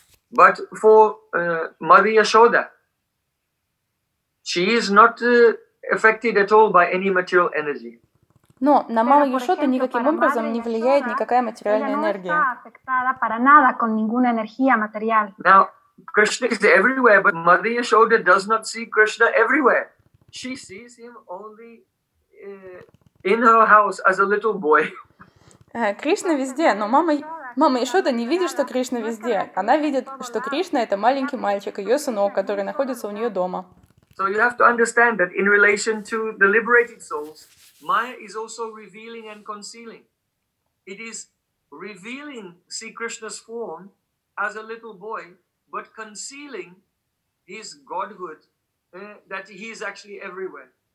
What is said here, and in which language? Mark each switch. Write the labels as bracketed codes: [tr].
[en] But for Mother Yashoda, she is not affected at all by any material energy. [ru] Но на Маму Яшоду никаким образом не влияет никакая материальная энергия. [en] Now, Krishna is everywhere, but Mother Yashoda does not see Krishna everywhere. She sees him only in her house as a little boy. [ru] Кришна везде, но мама Яшода не видит, что Кришна везде. Она видит, что Кришна — это маленький мальчик, ее сынок, который находится у нее дома. [en] So you have to understand that in relation to the liberated souls, Maya is also revealing and concealing. It is revealing Sri Krishna's form as a little boy, but concealing his godhood, that he is actually everywhere.